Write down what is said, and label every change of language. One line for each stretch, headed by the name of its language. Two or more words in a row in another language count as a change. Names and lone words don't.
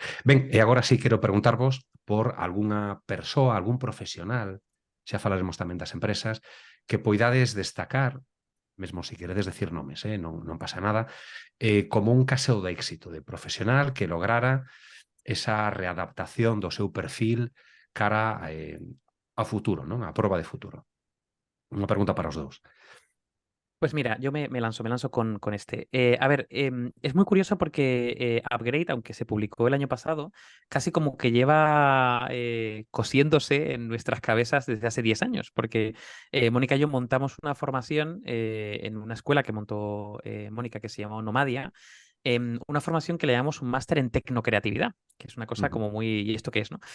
Galician: Ben, e agora sí quero preguntarvos por algunha persoa, algún profesional, xa falaremos tamén das empresas, que poidades destacar, mesmo se queredes decir nomes, non pasa nada, como un caso de éxito de profesional que lograra esa readaptación do seu perfil cara ao futuro, non? A proba de futuro. Unha pregunta para os dous.
Spanish: Pues mira, yo me lanzo con este. A ver, es muy curioso porque Upgrade, aunque se publicó el año pasado, casi como que lleva cosiéndose en nuestras cabezas desde hace 10 años, porque Mónica y yo montamos una formación en una escuela que montó Mónica que se llama Nomadia, una formación que le llamamos un máster en tecnocreatividad, que es una cosa como muy, ¿y esto qué es, no?